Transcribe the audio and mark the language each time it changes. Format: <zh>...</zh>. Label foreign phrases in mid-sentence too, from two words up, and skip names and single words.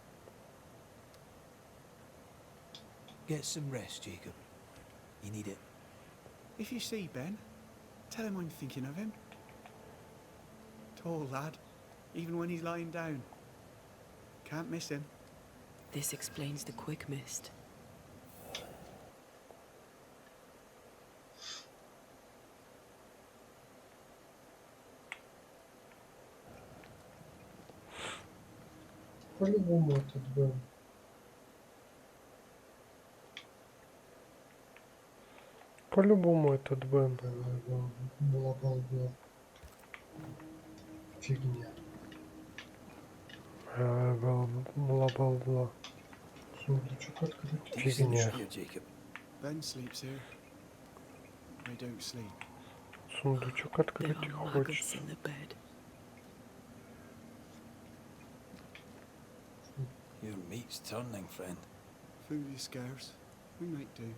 <en>Get some rest, Jacob. You need it. If you see Ben, tell him I'm thinking of him. Tall lad, even when he's lying down. Can't miss him. This explains the quick mist.</en> <ru>По-любому этот Бен. По-любому этот Бен. Бла-бла-бла. Фигня. Бла-бла-бла. Сундучок открыть. Фигня.</ru> <en>Here, Jacob. Ben sleeps here. I don't sleep.</en> <ru>Сундучок</ru> <en>There</en> <ru>открыть</ru> <en>are maggots</en> <ru>хочется.</ru> <en>in the bed. Your meat's turning, friend. Food is scarce. We might do.</en>